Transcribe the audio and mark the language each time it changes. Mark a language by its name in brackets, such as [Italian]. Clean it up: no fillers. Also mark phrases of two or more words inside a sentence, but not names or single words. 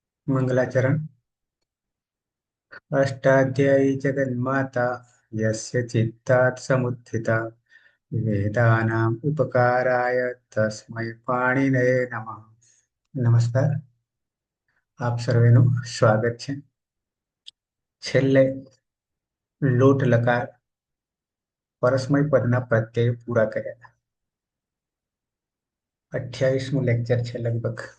[Sanskrit] मंगलाचरण। अष्टाध्यायी जगन्माता यस्य चित्तात् समुत्थिता वेदानाम् उपकाराय तस्मै पाणिनये नमः। [Gujarati] નમસ્કાર, આપ સર્વેનું સ્વાગત છે. છેલ્લે લોટ લકાર પરસ્મય પદના પ્રત્યય પૂરા કર્યા. 28મું લેક્ચર છે લગભગ.